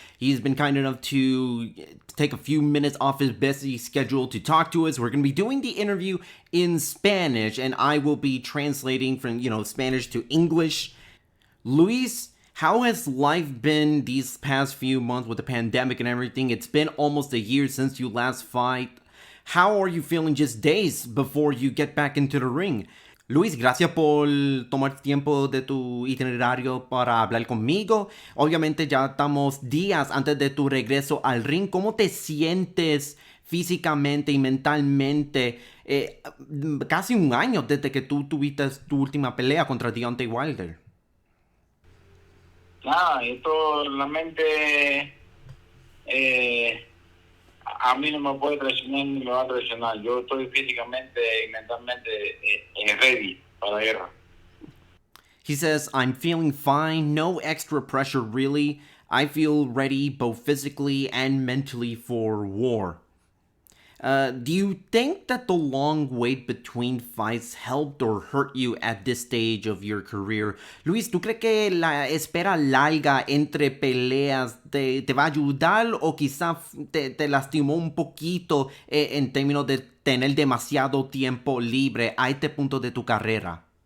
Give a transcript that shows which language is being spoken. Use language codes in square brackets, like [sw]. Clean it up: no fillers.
[en] He's been kind enough to take a few minutes off his busy schedule to talk to us. We're going to be doing the interview in Spanish, and I will be translating from, Spanish to English. Luis, how has life been these past few months with the pandemic and everything? It's been almost a year since you last fight. How are you feeling just days before you get back into the ring? [es] Luis, gracias por tomar tiempo de tu itinerario para hablar conmigo. Obviamente ya estamos días antes de tu regreso al ring. ¿Cómo te sientes físicamente y mentalmente? Casi un año desde que tú tuviste tu última pelea contra Deontay Wilder. Nada, esto realmente a mí no me puede traicionar ni me va a traicionar. Yo estoy físicamente y mentalmente ready para la guerra. [en] He says, I'm feeling fine, no extra pressure really. I feel ready both physically and mentally for war. Do you think that the long wait between fights helped or hurt you at this stage of your career? [es] Luis, ¿tú crees que la espera larga entre peleas te va a ayudar o quizá te lastimó un poquito en términos de tener demasiado tiempo libre a este punto de tu carrera?